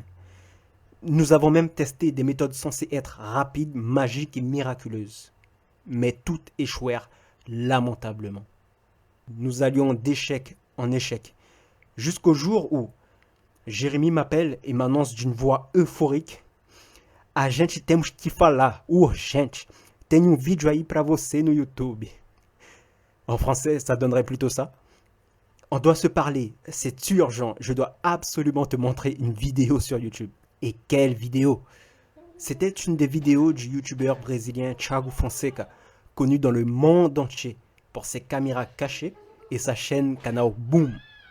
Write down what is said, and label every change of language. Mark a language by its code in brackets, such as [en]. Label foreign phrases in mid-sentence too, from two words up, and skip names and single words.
[fr] Nous avons même testé des méthodes censées être rapides, magiques et miraculeuses. Mais toutes échouèrent lamentablement. Nous allions d'échec en échec, jusqu'au jour où Jérémy m'appelle et m'annonce d'une voix euphorique: [pt] A gente temos que falar, urgente. Tem vídeo aí pra você no YouTube. [fr] En français, ça donnerait plutôt ça. On doit se parler, c'est urgent, je dois absolument te montrer une vidéo sur YouTube. Et quelle vidéo! C'était une des vidéos du youtubeur brésilien Thiago Fonseca, connu dans le monde entier pour ses caméras cachées et sa chaîne Canal Boom.